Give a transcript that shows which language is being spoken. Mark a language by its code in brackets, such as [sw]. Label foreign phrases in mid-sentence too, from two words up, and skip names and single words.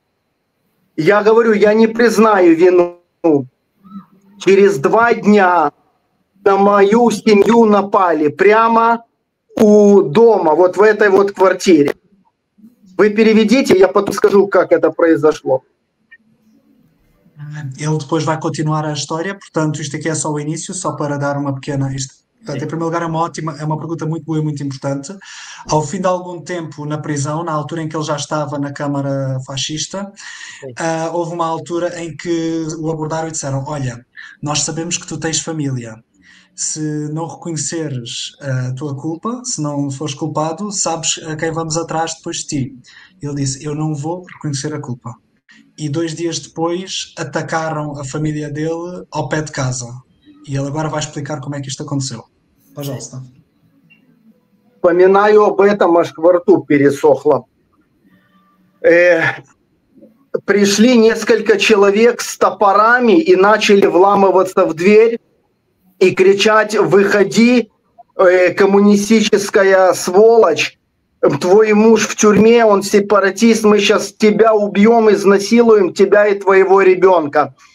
[ru] Я говорю, я не признаю вину. Через 2 дня на мою семью напали прямо у дома, вот в этой вот квартире. Вы переведите, я потом скажу, как это произошло. [pt] Ele depois vai continuar a história, portanto, isto aqui é só o início, só para dar uma pequena. Portanto, em primeiro lugar, é uma pergunta muito boa e muito importante. Ao fim de algum tempo na prisão, na altura em que ele já estava na Câmara Fascista, houve uma altura em que o abordaram e disseram: olha, nós sabemos que tu tens família. Se não reconheceres a tua culpa, se não fores culpado, sabes a quem vamos atrás depois de ti. Ele disse: eu não vou reconhecer a culpa. E 2 dias depois atacaram a família dele ao pé de casa. E ele agora vai explicar como é que isto aconteceu. [ru] Пожалуйста. Вспоминаю об этом, аж во рту пересохло. Пришли несколько человек с топорами и начали вламываться в дверь и кричать: выходи, коммунистическая сволочь, твой муж в тюрьме, он сепаратист, мы сейчас тебя убьем, изнасилуем, тебя и твоего ребенка.